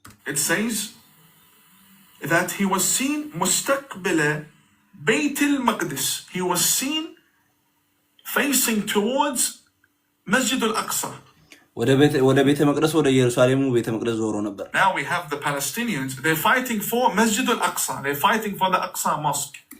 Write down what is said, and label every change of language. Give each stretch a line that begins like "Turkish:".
English: it says that he was seen mustaqbila Bayt al-Maqdis. He was seen facing towards Masjid al-Aqsa.
Amharic: ወደ ቤተ መቅደስ ወደ ኢየሩሳሌሙ ቤተ መቅደስ ዞሮ ነበር።
English: Now we have the Palestinians, they're fighting for Masjid al-Aqsa. They're fighting for the Aqsa Mosque.